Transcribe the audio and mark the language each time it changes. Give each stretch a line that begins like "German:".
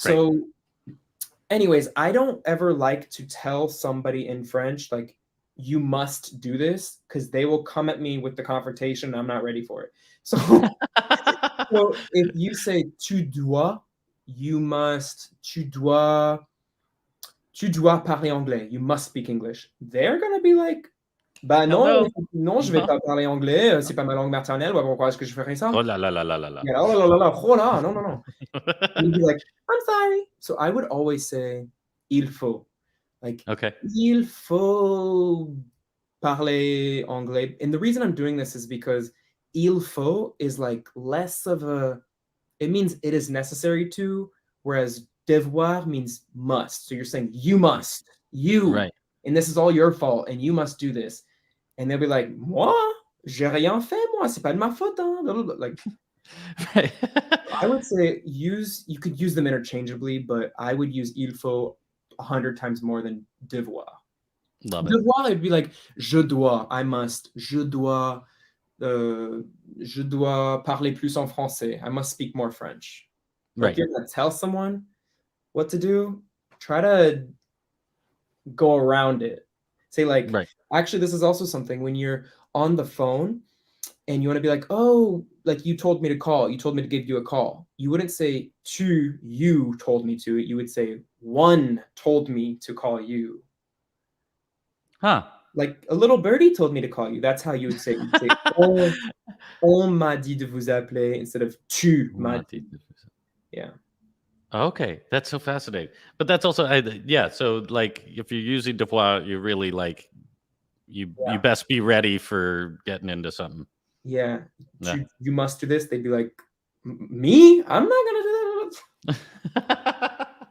English: So anyways, I don't ever like to tell somebody in French, like, you must do this, because they will come at me with the confrontation. And I'm not ready for it. So, so if you say tu dois, you must,
French: tu dois parler anglais.
English: You must speak English. They're gonna be like,
French: bah non,
English: Hello.
French: non, je vais pas parler anglais. C'est pas ma langue maternelle. Pourquoi est-ce que je ferais ça? Oh la la la la la la.
English: Yeah,
French: oh là là là, oh là, non, non, non.
English: You'd be like, I'm sorry. So I would always say il faut. Like, Okay.
French: il faut parler anglais.
English: And the reason I'm doing this is because il faut is like less of a, it means it is necessary to, whereas devoir means must. So you're saying you must, Right. and this is all your fault, and you must do this. And they'll be like,
French: moi, j'ai rien fait, moi, c'est pas de ma faute.
English: Hein. Like, Right. I would say you could use them interchangeably, but I would use il faut 100 times more than devoir. Love it.
French: Devoir,
English: it'd be like
French: je dois,
English: I must,
French: je dois parler plus en français.
English: I must speak more French. But Right. if you're gonna tell someone what to do, try to go around it. Say like, Right. actually, this is also something when you're on the phone and you want to be like, oh, like you told me to call, you told me to give you a call. You wouldn't say you told me to. You would say one told me to call you. Huh. Like a little birdie told me to call you. That's how you would say it. You'd say,
French: on m'a dit de vous appeler
English: instead of
French: tu m'as dit.
English: Yeah. Okay, that's so fascinating. But that's also, yeah. So, like, if you're using devoir, you really like you Yeah. best be ready for getting into something. Yeah. Yeah. You must do this. They'd be like, me? I'm not gonna do that.